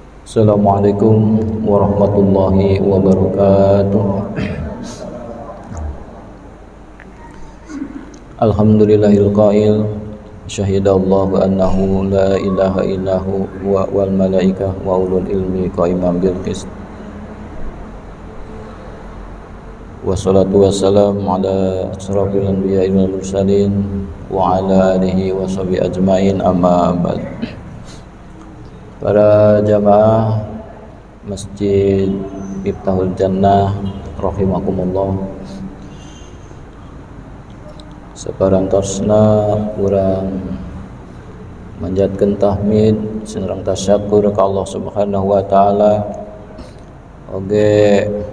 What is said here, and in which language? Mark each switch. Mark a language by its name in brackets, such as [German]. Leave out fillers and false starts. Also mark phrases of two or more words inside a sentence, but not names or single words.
[Arabic] السلام عليكم ورحمة الله وبركاته. الحمد لله القائل شهد الله أنه لا إله إلا هو و والملائكة وأولو العلم قائما بالقسط. والصلاة والسلام على أشرف الأنبياء والمرسلين وعلى آله وصحبه أجمعين أما بعد. [Sundanese] Para jamaah Masjid Miftahul Jannah rahimakumullah, saparantosna urang manjatkeun tahmid sareng tasyakur ka Allah [Arabic] سبحانه وتعالى, [Sundanese] oge